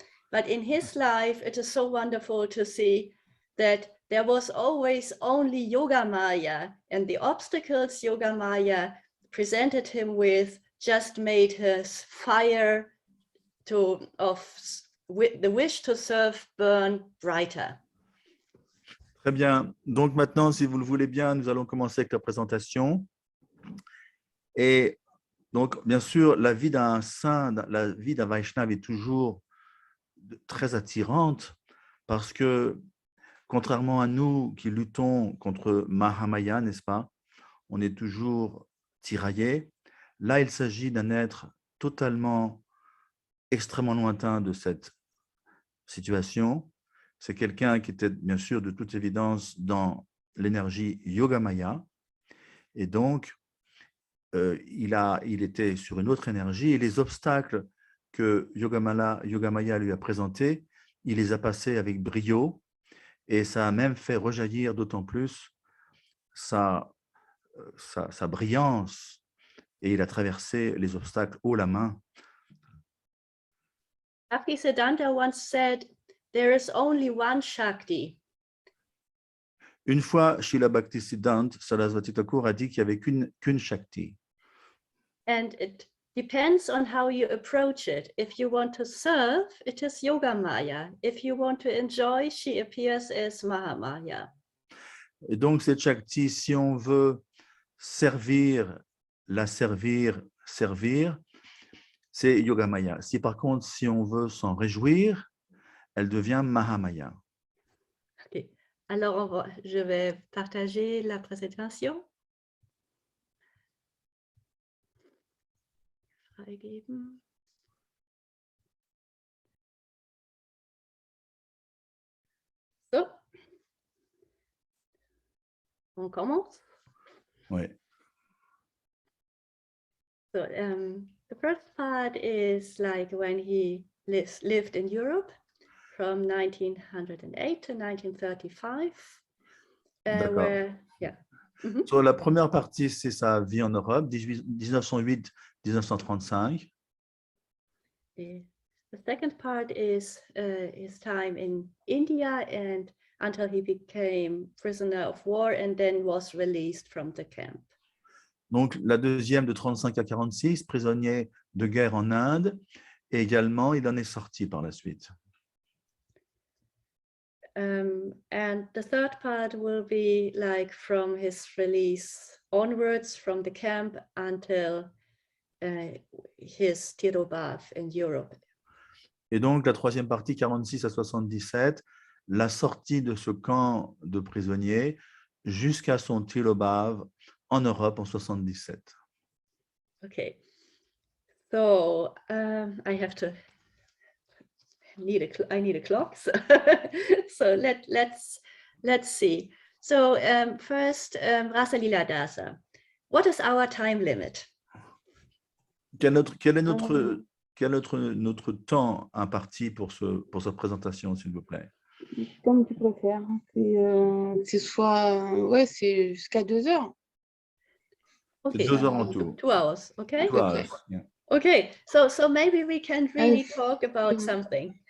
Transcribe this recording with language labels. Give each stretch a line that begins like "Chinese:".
English: But in his life, it is so wonderful to see that there was always only Yoga Maya, and the obstacles Yoga Maya presented him with just made his fire the wish to serve burn brighter.
French: Très bien. Donc maintenant, si vous le voulez bien, nous allons commencer avec la présentation. Et donc, bien sûr, la vie d'un saint, la vie d'un Vaishnava est toujours très attirante parce que, contrairement à nous qui luttons contre Mahamaya, n'est-ce pas, on est toujours tiraillés. Là, il s'agit d'un être totalement, extrêmement lointain de cette situation. C'est quelqu'un qui était, bien sûr, de toute évidence, dans l'énergie Yogamaya. Et donc, il était sur une autre énergie. Et les obstacles que Yogamaya lui a présentés, il les a passés avec brio. Et ça a même fait rejaillir d'autant plus sa brillance. Et il a traversé les obstacles haut la main.
English: Sadananda once said, there is only one Shakti.
French: Une fois, Srila Bhaktisiddhanta Sarasvati Thakur a dit qu'il n'y avait qu'une Shakti.
English: And it depends on how you approach it. If you want to serve, it is Yoga Maya. If you want to enjoy, she appears as Mahamaya.
French: Et donc, cette Shakti, si on veut servir, la servir, c'est Yogamaya. Si par contre, si on veut s'en réjouir, elle devient Mahamaya.
English: Okay.
French: Alors, je vais partager la présentation.
German: Freigeben.
English: So.
French: On commence. Oui.
English: So, the first part is like when he lived in Europe from 1908 to 1935. Where, yeah. Mm-hmm.
French: So, la première partie, c'est sa vie en Europe, 1908-1935.
English: The second part is his time in India and until he became prisoner of war and then was released from the camp.
French: Donc, la deuxième de 35 à 46, prisonnier de guerre en Inde, et également, il en est sorti par la suite.
English: And the third part will be like from his release onwards from the camp until his Tirobhav in Europe.
French: Et donc, la troisième partie, 46 à 77, la sortie de ce camp de prisonniers jusqu'à son Tirobhav en Europe en 77.
English: Okay, so I need a clock. So let's see. So first, Rasa Lila Dasa. What is our time limit?
French: Quel est notre temps imparti pour cette présentation, s'il vous plaît? Comme tu préfères. C'est soit, ouais, c'est jusqu'à 2 heures.
English: Okay.
French: 2 heures en tout.
English: 2 hours, okay? 2 hours, yeah. Okay, so maybe we can really talk about something.